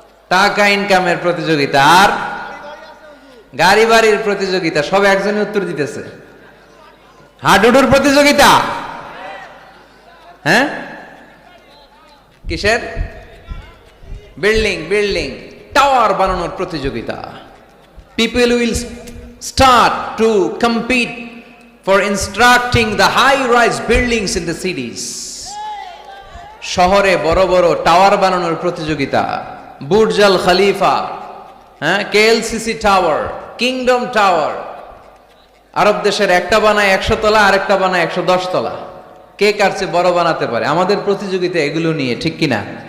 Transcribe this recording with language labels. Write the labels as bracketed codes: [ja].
[bn] টাকা ইনকামের প্রতিযোগিতা, আর গাড়ি বাড়ির প্রতিযোগিতা। সব একজনই উত্তর দিতেছে। হাডুডুর প্রতিযোগিতা, হ্যাঁ? কিসের? বিল্ডিং বিল্ডিং টাওয়ার বানানোর প্রতিযোগিতা। [en] People will start to compete for constructing the high-rise buildings in the cities. [bn] শহরে বড় বড় টাওয়ার বানানোর প্রতিযোগিতা। বুর্জ আল খলিফা, হ্যাঁ, কেএলসিসি টাওয়ার, কিংডম টাওয়ার। আরব দেশের একটা বানায় 100 তলা, আরেকটা বানায় 110 তলা। কে কার চেয়ে বড় বানাতে পারে? আমাদের প্রতিযোগিতা এগুলো নিয়ে, ঠিক কিনা?